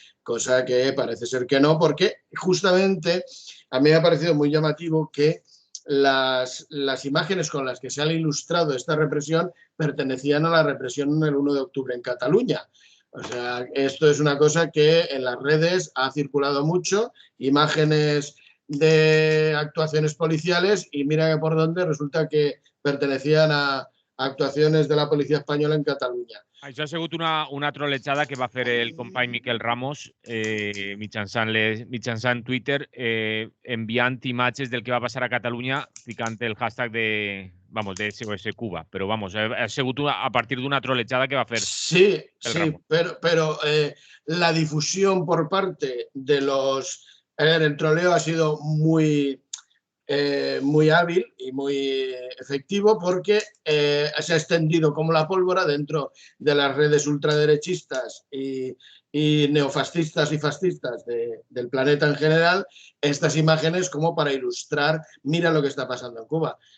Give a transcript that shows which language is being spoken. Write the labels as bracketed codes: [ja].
[es] cosa que parece ser que no, porque justamente a mí me ha parecido muy llamativo que las imágenes con las que se ha ilustrado esta represión pertenecían a la represión del 1 de octubre en Cataluña. O sea, esto es una cosa que en las redes ha circulado mucho, imágenes de actuaciones policiales y mira que por dónde resulta que pertenecían a actuaciones de la policía española en Catalunya. [ca] Això ha sigut una trolejada que va fer el company Miquel Ramos mitjançant Twitter enviant imatges del que va passar a Catalunya ficant el hashtag de SOS Cuba. Però ha sigut a partir d'una trolejada que va fer [es] Sí, pero la difusión por parte de el troleo ha sido muy muy hábil y muy efectivo, porque se ha extendido como la pólvora dentro de las redes ultraderechistas y neofascistas y fascistas del planeta en general estas imágenes como para ilustrar, mira lo que está pasando en Cuba.